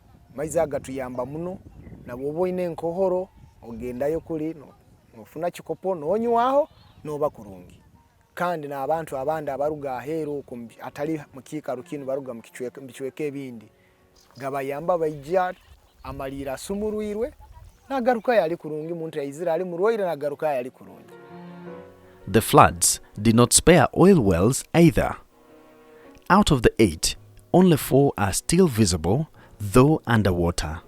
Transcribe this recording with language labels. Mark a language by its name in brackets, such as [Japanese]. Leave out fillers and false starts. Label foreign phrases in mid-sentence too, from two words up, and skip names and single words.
[Nyankole] amaizi agatuyamba muno nabo boine enkohoro ogendayo kuli nofuna kikopo nonywaho noba kurungi kandi n'abantu abandi abaruga aheru atali mukika rukino baruga mukichweke ebindi gabayamba bayija amalira sumuruirwe nagaruka yali kurungi muntu yayizira ali muroire nagaruka yali kurungi. [English] The floods did not spare oil wells either. Out of the 8, only 4 are still visible, though underwater.